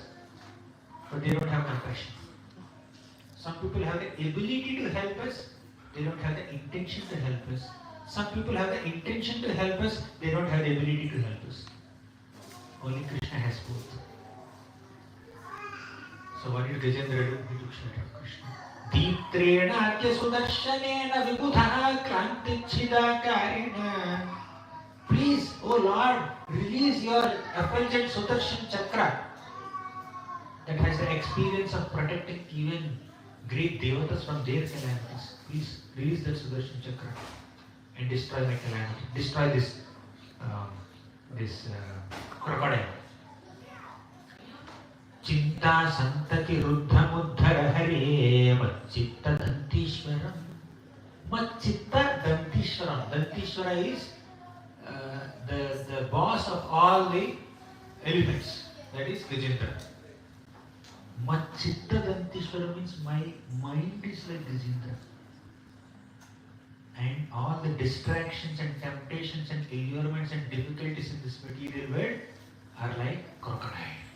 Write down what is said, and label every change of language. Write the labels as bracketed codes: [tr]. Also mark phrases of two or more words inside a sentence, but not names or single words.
[en] But they don't have compassion. Some people have the ability to help us. They don't have the intention to help us. Some people have the intention to help us. They don't have the ability to help us. Only Krishna has both. So what did Gajendra do? He took shelter of Krishna. [sa] दीत्रेण क्य सुदर्शनेन विबुध क्रान्तिचिदाकरिणा. [en] Please, O Lord, release your effulgent Sudarshan Chakra that has the experience of protecting even great devatas from their calamities. Please release that Sudarshan Chakra and destroy my calamity. Destroy this crocodile. [sa] चिन्ता सन्तति रुद्ध मुद्धर हरे मच्चित्त दन्तीश्वरम्. मच्चित्त दन्तीश्वरम्. [en] Dantishwara is the boss of all the elephants. That is Gajendra. [sa] मच्चित्त दन्तीश्वर [en] means my mind is like Gajendra. And all the distractions and temptations and allurements and difficulties in this material world are like crocodile.